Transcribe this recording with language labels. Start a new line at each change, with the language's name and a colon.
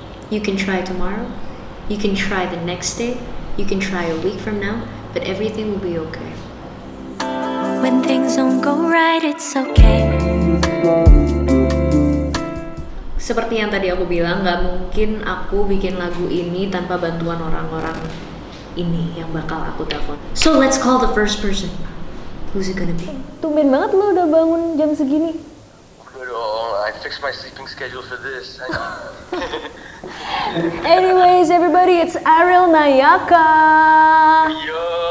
English: You can try tomorrow, you can try the next day, you can try a week from now, but everything will be okay. When things don't go right, it's okay.
Indonesian: Seperti yang tadi aku bilang, gak mungkin aku bikin lagu ini tanpa bantuan orang-orang ini yang bakal aku telepon.
English: So let's call the first person. Who's it gonna be?
Indonesian: Tumben banget lu udah bangun jam segini. Udah dong,
English: I fixed my sleeping schedule for this. Anyways, everybody, it's Ariel Nayaka. Yo.